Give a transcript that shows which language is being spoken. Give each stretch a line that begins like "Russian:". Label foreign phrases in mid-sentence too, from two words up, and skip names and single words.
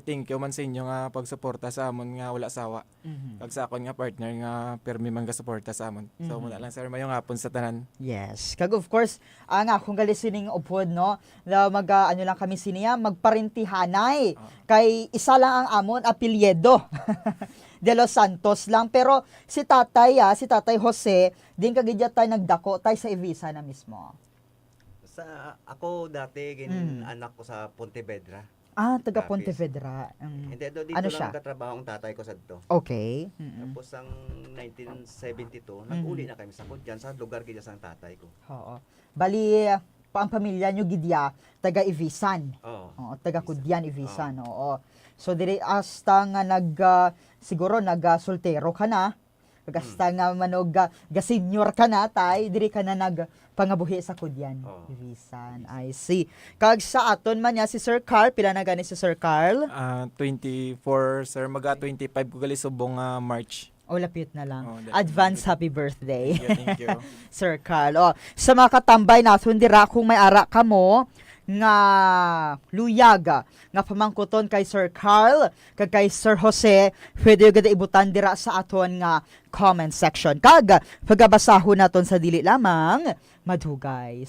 English: Thank you
Hiligaynon: man sa inyo nga pagsuporta sa amon nga wala sawa. Kag sa akon nga partner nga permi man ga suporta sa amon. So muna lang sir, mayong hapon sa tanan.
English: Yes.
Hiligaynon: Kag of course, nga kung gali sining upod no, na ano lang kami siniya magparintihanay. Kay isa lang ang amon apelyido. De Los Santos lang, pero si Tatay Jose, din kagidya tayo nagdako tayo sa Evisa na mismo. Ako dati anak ko sa Pontevedra. Taga Capiz. Pontevedra.
Filipino: Hindi, dito Ano lang siya? katrabaho ang tatay ko sa dito.
English: Okay.
Hiligaynon: Tapos ang 1972, nag-uli na kami sa Kudyan, sa lugar kaya sa tatay ko. Oo. Bali, ang pamilya nyo gidya, taga Ivisan. Oo, taga Kudyan, Ivisan. Oo. So, diri hasta nga siguro soltero ka na. Hasta nga manog ga-senior ka na, tay, diri ka na pangabuhi sa Kudyan.
English: Ivisan, I see.
Hiligaynon: Kag sa aton man niya si Sir Carl, pila na gani si Sir Carl? 24 sir, maga 25 ko gali subong March. Lapit na lang.
English: That's Advance happy birthday. Thank you.
Hiligaynon: Sir Carl. Sa mga katambay natin dira kung may ara ka mo nga luyaga nga pamangkuton kay Sir Carl kag kay Sir Jose, pwede gada ibutan dira sa aton nga comment section. Kag pagabasahon naton sa dili lamang madugay.